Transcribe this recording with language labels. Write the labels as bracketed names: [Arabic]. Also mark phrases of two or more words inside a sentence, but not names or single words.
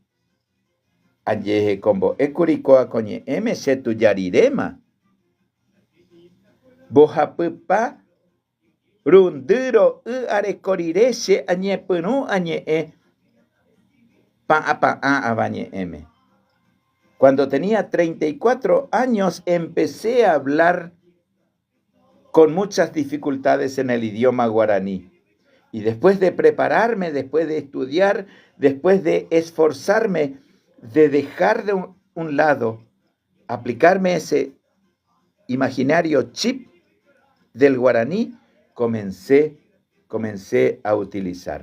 [Guarani] ajehekombo'ékuri ko'akoñe'ẽme chetujariréma mbohapypa rundy ro'y arekorire che añepyrũ añe'ẽ pa'ã avañe'ẽme. [Spanish] Cuando tenía 34 años empecé a hablar con muchas dificultades en el idioma guaraní. Y después de prepararme, después de estudiar, después de esforzarme, de dejar de un lado, aplicarme ese imaginario chip del guaraní, comencé a utilizar.